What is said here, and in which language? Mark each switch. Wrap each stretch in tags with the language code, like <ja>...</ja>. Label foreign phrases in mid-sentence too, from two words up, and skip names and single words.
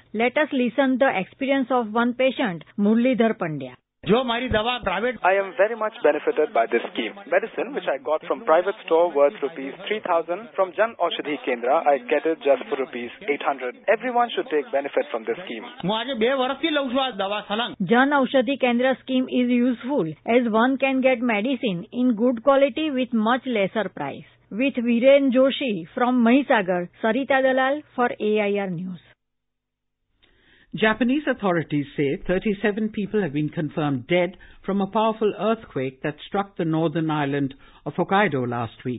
<en>Let us listen the experience of one patient, Murlidhar Pandya. I am very much benefited by this scheme. Medicine which I got from private store worth rupees 3,000. From Jan Aushadhi Kendra, I get it just for rupees 800. Everyone should take benefit from this scheme. Jan Aushadhi Kendra scheme is useful as one can get medicine in good quality with much lesser price. With Viren Joshi from Mahisagar, Sarita Dalal for AIR News. Japanese authorities say 37 people have been confirmed dead from a powerful earthquake that struck the northern island of Hokkaido last week.</en>